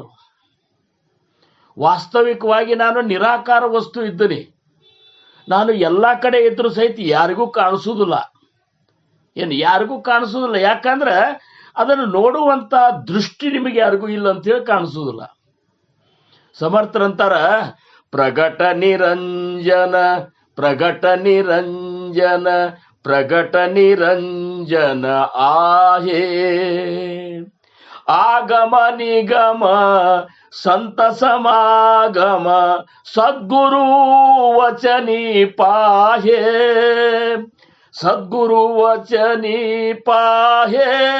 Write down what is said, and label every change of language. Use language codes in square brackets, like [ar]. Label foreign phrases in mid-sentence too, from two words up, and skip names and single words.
[kn] ವಾಸ್ತವಿಕವಾಗಿ ನಾನು ನಿರಾಕಾರ ವಸ್ತು ಇದ್ದೀನಿ. ನಾನು ಎಲ್ಲ ಕಡೆ ಇದ್ರೂ ಸಹಿತ ಯಾರಿಗೂ ಕಾಣಿಸೋದಿಲ್ಲ. ಯಾರಿಗೂ ಕಾಣಿಸೋದಿಲ್ಲ, ಯಾಕಂದ್ರೆ ಅದನ್ನು ನೋಡುವಂತ ದೃಷ್ಟಿ ನಿಮಗೆ ಯಾರಿಗೂ ಇಲ್ಲ ಅಂತೇಳಿ ಕಾಣಿಸೋದಿಲ್ಲ. [mr] समर्थरंतार, प्रगट निरंजन प्रगट निरंजन प्रगट निरंजन आहे, आगम निगम संत समागम सद्गुरु वचनी पाहे, सद्गुरु वचनी पाहे.